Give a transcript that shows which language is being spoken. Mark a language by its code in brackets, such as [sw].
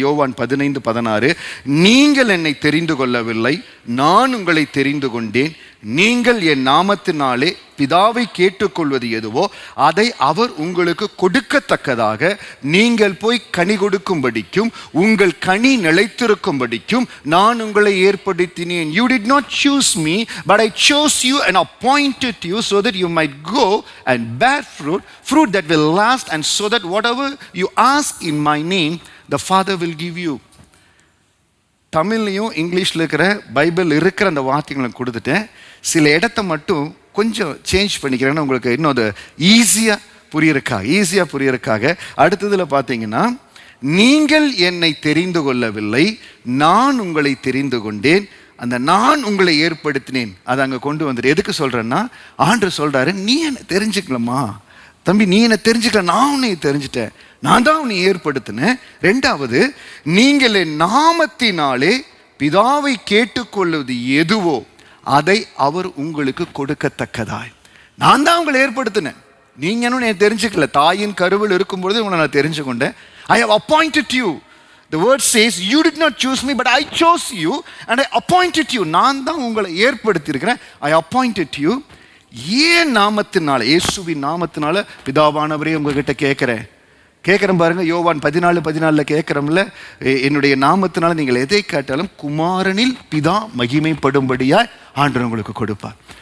[ta] யோவான் 15:16. நீங்கள் என்னை தெரிந்து கொள்ளவில்லை, நான் உங்களை தெரிந்து கொண்டேன். நீங்கள் என் நாமத்தினாலே பிதாவை கேட்டுக்கொள்வது எதுவோ அதை அவர் உங்களுக்கு கொடுக்கத்தக்கதாக நீங்கள் போய் கனி கொடுக்கும்படிக்கும் உங்கள் கனி நிலைத்திருக்கும்படிக்கும் நான் உங்களை ஏற்படுத்தினேன். [en] You did not choose me, but I chose you and appointed you so that you might go and bear fruit that will last, and so that whatever you ask in my name, the Father will give you. [ta] தமிழ்லையும் இங்கிலீஷில் இருக்கிற Bible இருக்கிற அந்த வார்த்தைகளை கொடுத்துட்டேன். சில இடத்த மட்டும் கொஞ்சம் சேஞ்ச் பண்ணிக்கிறேன்னா உங்களுக்கு இன்னும் அது ஈஸியாக புரியறதுக்காக அடுத்ததில் பார்த்தீங்கன்னா, நீங்கள் என்னை தெரிந்து கொள்ளவில்லை, நான் உங்களை தெரிந்து கொண்டேன், அந்த நான் உங்களை ஏற்படுத்தினேன் அதை அங்கே கொண்டு வந்துட்டு. எதுக்கு சொல்கிறேன்னா, ஆண்டவர் சொல்கிறாரு, நீ என்னை தெரிஞ்சுக்கலாமா தம்பி, நீ என்னை தெரிஞ்சுக்கல, நான் உன்னை தெரிஞ்சுட்டேன், நான் தான் உன்னை ஏற்படுத்தினேன். ரெண்டாவது, நீங்கள் என் நாமத்தினாலே பிதாவை கேட்டுக்கொள்வது எதுவோ அதை அவர் உங்களுக்கு கொடுக்கத்தக்கதாய். நான் தான் உங்களை ஏற்படுத்தினேன், நீங்கள் என்ன தெரிஞ்சுக்கல. தாயின் கருவில் இருக்கும்பொழுது உங்களை நான் தெரிஞ்சு கொண்டேன். [en] I have appointed you. The word says, you did not choose me, but I chose you and I appointed you. [ta] நான் தான் உங்களை ஏற்படுத்தியிருக்கிறேன். [en] I appointed you. [ta] ஏன் நாமத்தினால, இயேசுவின் நாமத்தினால பிதாவானவரே உங்ககிட்ட கேட்குறேன் பாருங்க. யோவான் 14:14 கேட்குறோம்ல, என்னுடைய நாமத்தினால நீங்கள் எதை கேட்டாலும் குமாரனில் பிதா மகிமைப்படும்படியாய் ஆண்டவர் உங்களுக்கு கொடுப்பார்.